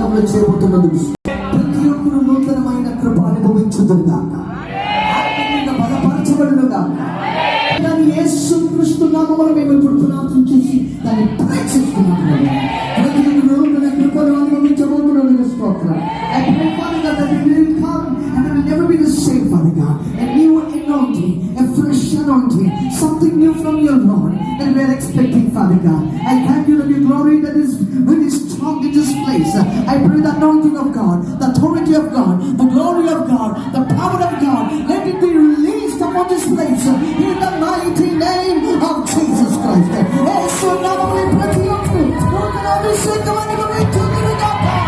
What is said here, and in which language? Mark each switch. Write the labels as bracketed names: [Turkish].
[Telugu] చేయబోతున్నది. ప్రతి ఒక్కరు నూతనమైన కృప అనుభవించుదురుగాక, ఆత్మీయంగా బలపరచబడునుగాక. యేసు క్రీస్తు నామములో మేము ఇప్పుడు ప్రార్థన చేసి దాన్ని ప్రేక్షిస్తున్నాము. ప్రతి ఒక్కరు నూతన కృపను అనుభవించబోతున్నందుకు స్తోత్రం. [English] I pray, Father God, that we will come and we will never be the same, Father God. A new anointing, a fresh anointing, something new from your Lord that we are expecting, Father God. I thank you that your glory that is really strong in this place. I pray the anointing of God, the authority of God, the glory of God, the power of God, let it be released upon this place in the mighty name of Jesus Christ. [Telugu] Yesu నామములో ప్రతి ఒక్కరు నూతన అభిషేకం అనుభవించుదురుగాక.